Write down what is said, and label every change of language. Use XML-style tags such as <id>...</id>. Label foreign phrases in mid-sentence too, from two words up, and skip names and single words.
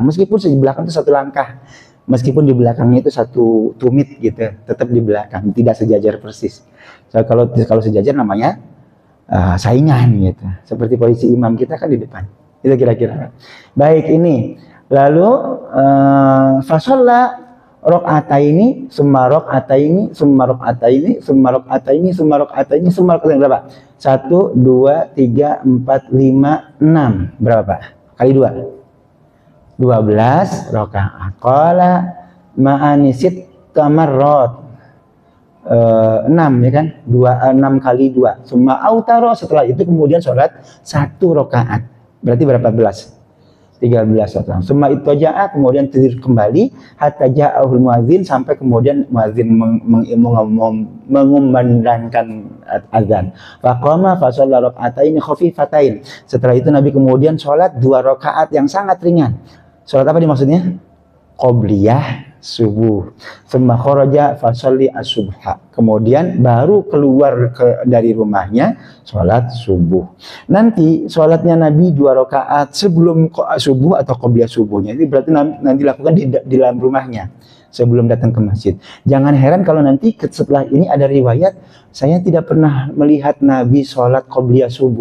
<id>Meskipun di belakang itu satu langkah, meskipun di belakangnya itu satu tumit gitu, tetap di belakang, tidak sejajar persis. So, kalau sejajar namanya saingan gitu. Seperti posisi imam kita kan di depan. Itu kira-kira. Baik ini.</id> <ar>Lalu فصلى ركعتين، ثم ركعتين، ثم ركعتين، ثم ركعتين، ثم ركعتين، ثم ركعتين.</ar> <id>Berapa? 1, 2, 3, 4, 5, 6. Berapa Pak? Kali 2. 12 rakaat.</id> <ar>قال معنى ست تمرات.</ar> <id>6 ya kan? 6 kali 2.</id> <ar>ثم أوتر,</ar> <id>setelah itu kemudian sholat 1 rakaat. Berarti berapa belas? 13 rakaat.</id> <ar>ثم اضطجع,</ar> <id>kemudian tidur kembali</id> <ar>حتى جاءه المؤذن,</ar> <id>sampai kemudian muadzin mengumandangkan azan.</id> <ar>فقام فصلى ركعتين خفيفتين.</ar> <id>Setelah itu Nabi kemudian sholat 2 rakaat yang sangat ringan. Sholat apa dimaksudnya? Qobliyah subuh.</id> <ar>ثم خرج فصلى الصبح.</ar> <id>Kemudian baru keluar dari rumahnya sholat subuh. Nanti sholatnya Nabi 2 rakaat sebelum subuh atau qobliyah subuhnya. Ini berarti nanti lakukan di dalam rumahnya sebelum datang ke masjid. Jangan heran kalau nanti setelah ini ada riwayat, saya tidak pernah melihat Nabi sholat qobliyah subuh.</id>